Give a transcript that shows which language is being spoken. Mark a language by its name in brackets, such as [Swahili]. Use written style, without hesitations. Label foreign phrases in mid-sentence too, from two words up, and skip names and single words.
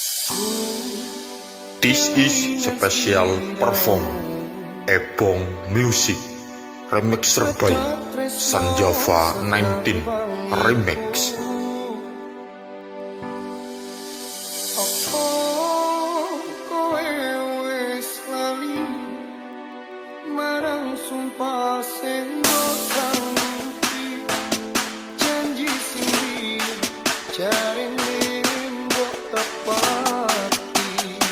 [English] This is special perform Ebong Music Remixer by Sanjava 19 Remix. [Javanese] Sumpah sing ngomongki janji sing jarine mbok tepati